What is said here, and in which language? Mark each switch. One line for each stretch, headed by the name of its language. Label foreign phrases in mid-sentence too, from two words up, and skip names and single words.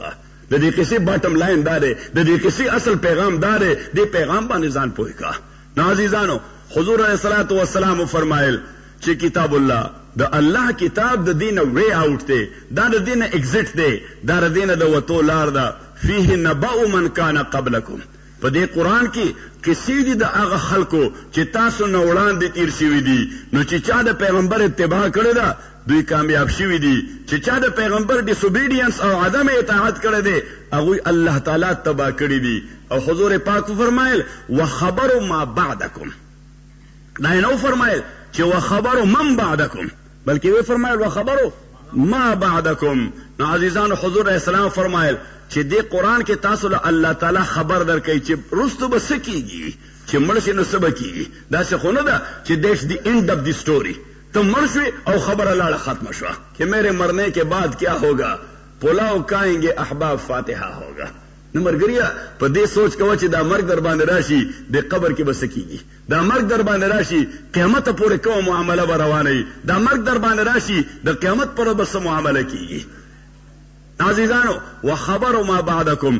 Pashto: ښه د دې قصې
English: bottom line
Pashto: دا دی، د دې قصې اصل پیغام دا دی، دې پیغام باندې ځان پوه کا. نازیزانو حضور
Arabic: علیہ الصلوۃ والسلام
Pashto: فرمایل چې
Arabic: کتاب الله
Pashto: د الله کتاب د دینه وی اوټ دی، دا د دینه ایگزیټ دی، دا د دینه د وتو لار ده.
Arabic: فيه نبأ من کان قبلکم،
Pashto: په دې قرآن کې کسی دی د هغه خلکو چې تاسو نه وړاندې تیر شوي دي. نو چې چا د پیغمبر اتباع کړې ده دوی کامیاب شوي دي، چې چا د پیغمبر ډیسوبیډینس او عدم اطاعت کړی دی هغوی الله تعالی تباه کړي دي. او حضور پاک فرمایل
Arabic: وخبر ما بعدکم،
Pashto: دا نو فرمایل چې
Arabic: وخبر من بعدکم،
Pashto: بلکې وی فرمایل
Arabic: وخبر ما بعدکم.
Pashto: نو عزیزان حضور
Arabic: علیہ السلام
Pashto: فرمایل چې دې قرآن کې تاسو له الله تعالی خبر درکوي چې وروسته به څه کېږي، چې مړ شي نو څه به کېږي. داسې خو نه ده چې
English: that's the end of the story,
Pashto: تو مر شوی او خبر لاړه ختم شوه
Urdu: کہ میرے مرنے کے بعد کیا ہوگا، پلاؤ کھائیں گے احباب فاتحہ ہوگا.
Pashto: نو مرګریا په دې سوچ کوه چې دا مرګ در باندې راشي د قبر کې به څه کېږي، دا مرګ در باندې راشي قیامت پورې کومه معامله به روانه وي، دا مرګ در باندې راشي د قیامت پر به څه معامله کېږي. عزیزانو
Arabic: وخبر ما بعدکم.